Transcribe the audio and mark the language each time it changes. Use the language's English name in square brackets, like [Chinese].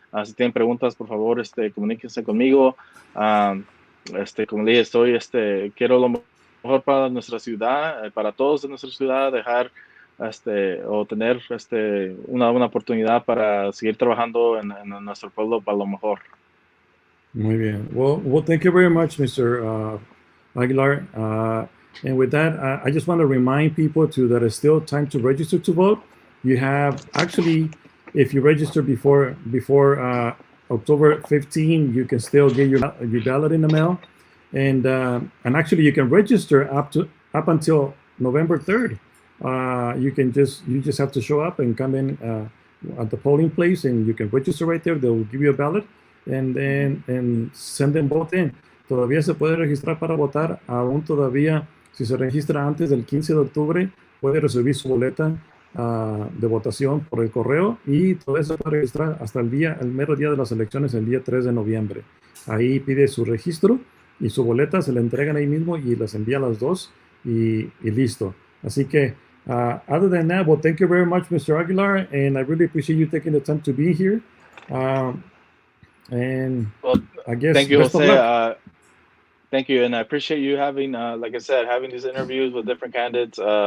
[Spanish] Si tienen preguntas, por favor, comuníquense conmigo. Como le dije, quiero lo mejor para nuestra ciudad, para todos de nuestra ciudad, dejar o tener una oportunidad para seguir trabajando en nuestro pueblo para lo mejor. Muy bien. [English] Well, thank you very much, Mr. Aguilar. And with that, I just want to remind people that it's still time to register to vote. You have actually, if you register before October 15, you can still get your ballot in the mail, and actually you can register up until November 3rd. You just have to show up and come in at the polling place, and you can register right there. They'll give you a ballot, and send them both in. [Spanish] Todavía se puede registrar para votar. Aún todavía, si se registra antes del 15 de octubre, puede recibir su boleta de votación por el correo, y todo eso se puede registrar hasta el mero día de las elecciones, el día 3 de noviembre. Ahí pide su registro y su boleta, se le entregan ahí mismo y las envía a las dos, y listo. Así que, [English] other than that, well, thank you very much, Mr. Aguilar, and I really appreciate you taking the time to be here. And well, I guess thank you, Jose. Thank you, and I appreciate you having, like I said, having these interviews with different candidates.